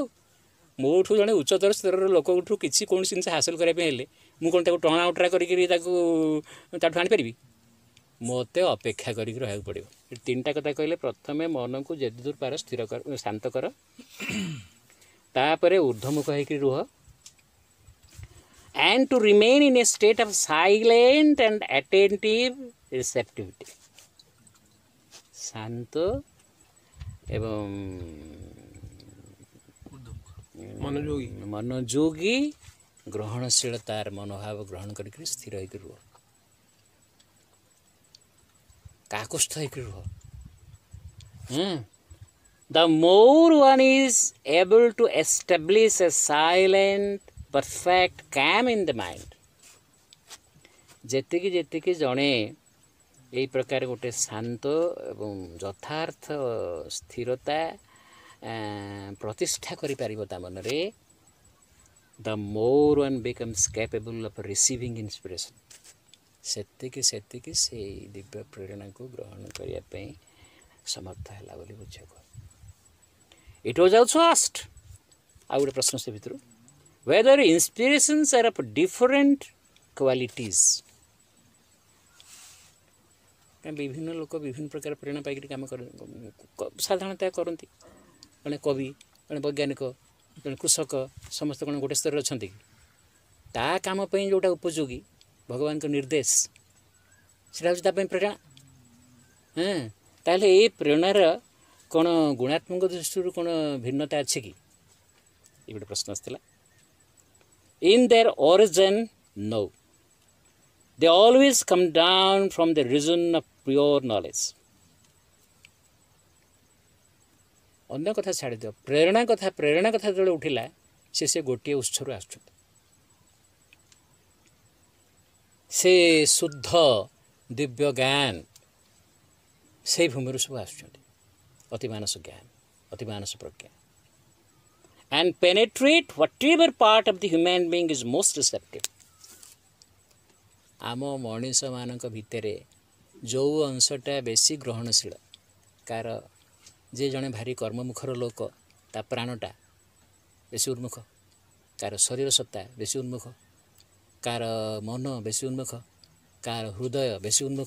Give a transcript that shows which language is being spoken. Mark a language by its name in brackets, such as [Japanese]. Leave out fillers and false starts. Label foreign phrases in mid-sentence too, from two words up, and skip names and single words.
[Odia] ମୋଠୁ ଜଣେ ଉଚ୍ଚତର ସ୍ତରର ଲୋକଙ୍କଠୁ କିଛି କୌଣସି ଜିନିଷ ହାସଲ କରିବା ପାଇଁ ହେଲେ ମୁଁ କ'ଣ ତାକୁ ଟଣା ଉଟରା କରିକିରି ତାଠୁ ଆଣିପାରିବି? ମୋତେ ଅପେକ୍ଷା କରିକି ରହିବାକୁ ପଡ଼ିବ। ଏ ତିନିଟା କଥା କହିଲେ, ପ୍ରଥମେ ମନକୁ ଯେତେ ଦୂର ପାର ସ୍ଥିର କର, ଶାନ୍ତ କର, ତାପରେ ଊର୍ଦ୍ଧ୍ୱମୁଖ ହେଇକି ରୁହ, [English] and to remain in a state of silent and attentive receptivity. [Odia] ଶାନ୍ତ ଏବଂ ମନୋଯୋଗୀ ଗ୍ରହଣଶୀଳତାର ମନୋଭାବ ଗ୍ରହଣ କରିକି ସ୍ଥିର ହେଇକି ରୁହ, କାକୁସ୍ଥ ହେଇକି ରୁହ। [English] The more one is able to establish a silent perfect calm in the mind, [Odia] ଯେତିକି ଯେତିକି ଜଣେ ଏଇ ପ୍ରକାର ଗୋଟେ ଶାନ୍ତ ଏବଂ ଯଥାର୍ଥ ସ୍ଥିରତା ପ୍ରତିଷ୍ଠା କରିପାରିବ ତା ମନରେ, [English] the more one becomes capable of receiving inspiration, [Odia] ସେତିକି ସେତିକି ସେଇ ଦିବ୍ୟ ପ୍ରେରଣାକୁ ଗ୍ରହଣ କରିବା ପାଇଁ ସମର୍ଥ ହେଲା ବୋଲି ବୁଝିବାକୁ। [English] It was also asked, [Odia] ଆଉ ଗୋଟେ ପ୍ରଶ୍ନ ସେ ଭିତରୁ, [English] whether inspirations are of different qualities. [Odia] ବିଭିନ୍ନ ଲୋକ ବିଭିନ୍ନ ପ୍ରକାର ପ୍ରେରଣା ପାଇକରି କାମ ସାଧାରଣତଃ କରନ୍ତି। ଜଣେ କବି, ଜଣେ ବୈଜ୍ଞାନିକ, ଜଣେ କୃଷକ, ସମସ୍ତେ କ'ଣ ଗୋଟେ ସ୍ତରରେ ଅଛନ୍ତି କି? ତା କାମ ପାଇଁ ଯେଉଁଟା ଉପଯୋଗୀ ଭଗବାନଙ୍କ ନିର୍ଦ୍ଦେଶ, ସେଇଟା ହେଉଛି ତା ପାଇଁ ପ୍ରେରଣା। ତାହେଲେ ଏଇ ପ୍ରେରଣାର କ'ଣ ଗୁଣାତ୍ମକ ଦୃଷ୍ଟିରୁ କ'ଣ ଭିନ୍ନତା ଅଛି କି? ଏ ଗୋଟେ ପ୍ରଶ୍ନ ଆସିଥିଲା। [English] In their origin, no. They always come down from the region of pure knowledge. [Odia] ଅନ୍ୟ କଥା ଛାଡ଼ିଦିଅ, ପ୍ରେରଣା କଥା ଯେତେବେଳେ ଉଠିଲା, ସେ ଗୋଟିଏ ଉତ୍ସରୁ ଆସୁଛନ୍ତି। ସେ ଶୁଦ୍ଧ ଦିବ୍ୟ ଜ୍ଞାନ ସେଇ ଭୂମିରୁ ସବୁ ଆସୁଛନ୍ତି। ଅତିମାନସ ଜ୍ଞାନ, ଅତିମାନସ ପ୍ରଜ୍ଞା, [English] and penetrate whatever part of the human being is most receptive. [Odia] ଆମ ମଣିଷମାନଙ୍କ ଭିତରେ ଯେଉଁ ଅଂଶଟା ବେଶୀ ଗ୍ରହଣଶୀଳ, କାହାର ଯେ ଜଣେ ଭାରି କର୍ମମୁଖର ଲୋକ, ତା ପ୍ରାଣଟା ବେଶୀ ଉନ୍ମୁଖ, କାହାର ଶରୀର ସତ୍ତା ବେଶୀ ଉନ୍ମୁଖ, କାହାର ମନ ବେଶୀ ଉନ୍ମୁଖ, କାହାର ହୃଦୟ ବେଶୀ ଉନ୍ମୁଖ।